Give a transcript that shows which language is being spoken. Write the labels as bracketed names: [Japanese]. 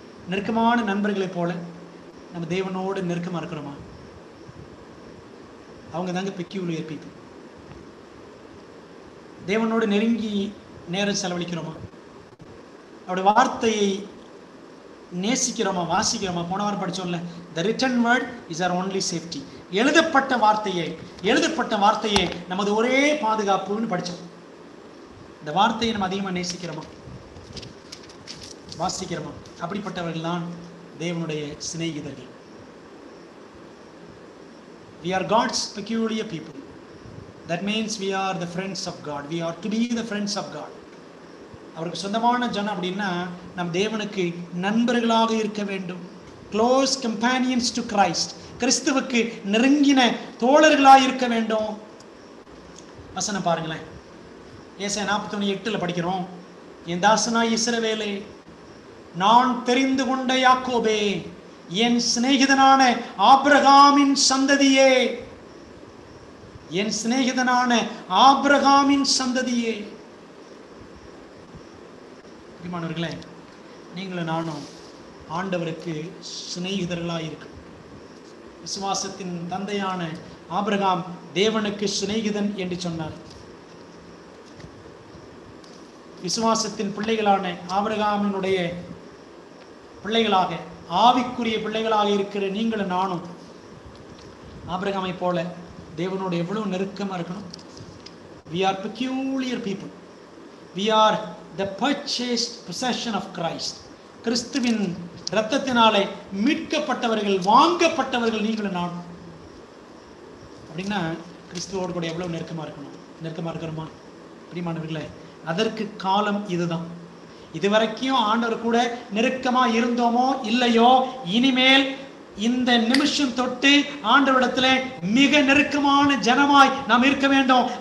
[Tamil] நெருக்கமான நண்பர்களை போல நம்ம தேவனோடு நெருக்கமாக இருக்கிறோமா? அவங்க தாங்க [English] Peculiar people. [Tamil] தேவனோடு நெருங்கி நேரம் செலவழிக்கிறோமா? அவருடைய வார்த்தையை நேசிக்கிறோமா, வாசிக்கிறோமா? போன வாரம் படிச்சோம்ல, [English] the written word is our only safety. [Tamil] எழுதப்பட்ட வார்த்தையே நமது ஒரே பாதுகாப்புன்னு படித்தோம். இந்த வார்த்தையை நம்ம அதிகமாக நேசிக்கிறோமா, வாசிக்கிறோமா? அப்படிப்பட்டவர்கள் தான் தேவனுடைய சிநேகிதர்கள். [English] We are God's peculiar people. That means we are the friends of God. We are to be the friends of God. [Tamil] அவருக்கு சொந்தமான ஜனம் அப்படின்னா நம் தேவனுக்கு நண்பர்களாக இருக்க வேண்டும். [English] close companions to Christ, [Tamil] கிறிஸ்துவுக்கு நெருங்கின தோழர்களாக இருக்க வேண்டும். வசனம் பாருங்களேன், ஏசாயா 41:8 படிக்கிறோம். என் தாசனாய் இஸ்ரவேலே, நான் தெரிந்து கொண்ட யாக்கோபே, என் சிநேகிதனான ஆபிரகாமின் சந்ததியே, என் சிநேகிதனான ஆபிரகாமின் சந்ததியே. பிரியமானவர்களே, நீங்களும் நானும் ஆண்டவருக்கு சிநேகிதர்களாக இருக்கும். விசுவாசத்தின் தந்தையான ஆபிரகாம் தேவனுக்கு சிநேகிதன் என்று சொன்னார். விசுவாசத்தின் பிள்ளைகளான ஆபிரகாமினுடைய பிள்ளைகளாக, ஆவிக்குரிய பிள்ளைகளாக இருக்கிற நீங்களும் நானும் ஆபிரகாமை போல தேவனோடு எவ்வளவு நெருக்கமாக இருக்கணும். [English] We are peculiar people. We are the purchased possession of Christ. [Tamil] கிறிஸ்துவின் இரத்தத்தினாலே மீட்கப்பட்டவர்கள், வாங்கப்பட்டவர்கள் நீங்களும் நானும். அப்படின்னா கிறிஸ்துவோடு கூட எவ்வளவு நெருக்கமாக இருக்கணும். நெருக்கமாக இருக்கிறோமா? பிரியமானவர்களே, அதற்கு காலம் இதுதான். இதுவரைக்கும் ஆண்டவர் கூட நெருக்கமாக இருந்தோமோ இல்லையோ, இனிமேல் இந்த நிமிஷம் தொட்டு ஆண்டவரிடத்தில் மிக நெருக்கமான ஜனமாய் நாம் இருக்க வேண்டும்.